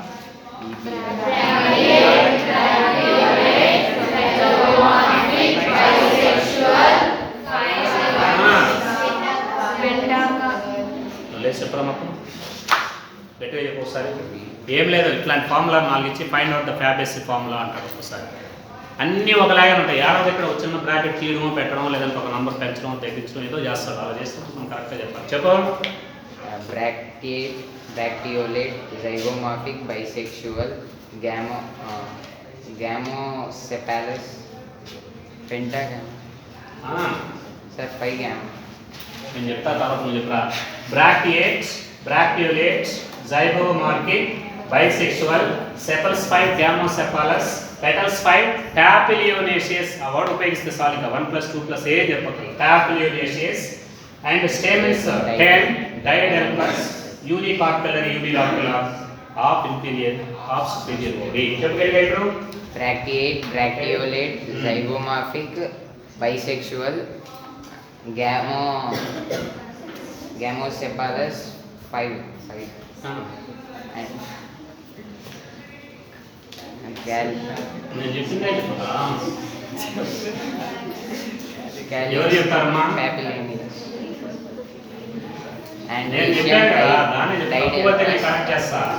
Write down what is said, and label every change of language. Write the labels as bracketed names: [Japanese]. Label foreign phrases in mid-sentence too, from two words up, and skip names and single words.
[Telugu] చెప్పరా మొత్తం గట్టిగా చెప్పు ఒకసారి. ఏం లేదు, ఇట్లాంటి ఫార్ములా 4 ఇచ్చి [English] find out the fabaceae formula [Telugu] అంటారు ఒకసారి. అన్నీ ఒకలాగే ఉంటాయి. యారో దగ్గర ఒక చిన్న బ్రాకెట్ తీయడమో పెట్టడం, లేదంటే ఒక నంబర్ పెంచడం తగ్గించడం ఏదో చేస్తాడు. అలా చేస్తే మనం కరెక్ట్గా చెప్పాలి. చెప్పు. [English] Bracteolate, zygomorphic, bisexual, gamocephalous, pentagam. Sir, 5 gamma. [Telugu] నేను చెప్తా, తర్వాత నువ్వు చెప్పరా. [English] bracteolate, zygomorphic, bisexual, sepals 5, gamocephalous, petals 5, tapilionaceous. [Telugu] ఆ వర్డ్ ఉపయోగిస్తే చాలు, ఇంకా 1 + 2 + ఏ చెప్పగలరు. టాపిలియోనేషియస్. [English] and stamens 10, diadelphous, unicarpellary, unilocular, of inferior, of superior. [Telugu] ఓకే, చెప్పగలిగారు. [English] Bracteolate, zygomorphic, bisexual, gamocephalous, 5. [Telugu] నేను చెప్పిందే చెప్తా. ఎవరు చెప్తారమ్మా? నేను చెప్పాను కదా, దాన్ని చెప్పకపోతే నేను కరెక్ట్ చేస్తా.